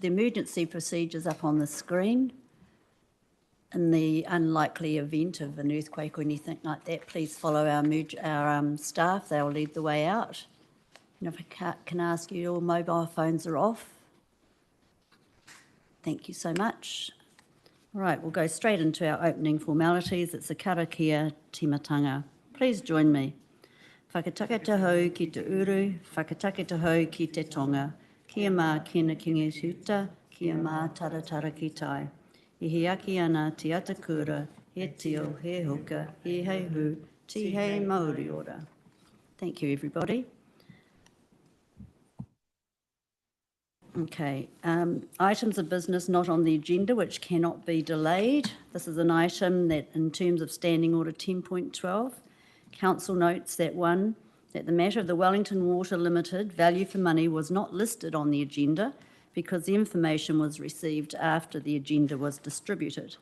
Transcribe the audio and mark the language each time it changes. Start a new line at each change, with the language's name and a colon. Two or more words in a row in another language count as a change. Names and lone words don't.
English: the emergency procedures up on the screen. In the unlikely event of an earthquake or anything like that, please follow our staff. They'll lead the way out. And if I can ask you, all mobile phones are off. Thank you so much. All right, we'll go straight into our opening formalities. It's a
Māori: karakia timatanga.
English: Please join me.
Māori: Whakatake te hau ki te uru, whakatake te hau ki te tonga, kia mā kina kinge huta, kia mā taratara ki tai. I he aki ana te atakura, he tio, he hoka, he hei hu, ti hei Māori ora.
English: Thank you, everybody. Okay, items of business not on the agenda which cannot be delayed. This is an item that, in terms of Standing Order 10.12, Council notes that that the matter of the Wellington Water Limited value for money was not listed on the agenda because the information was received after the agenda was distributed.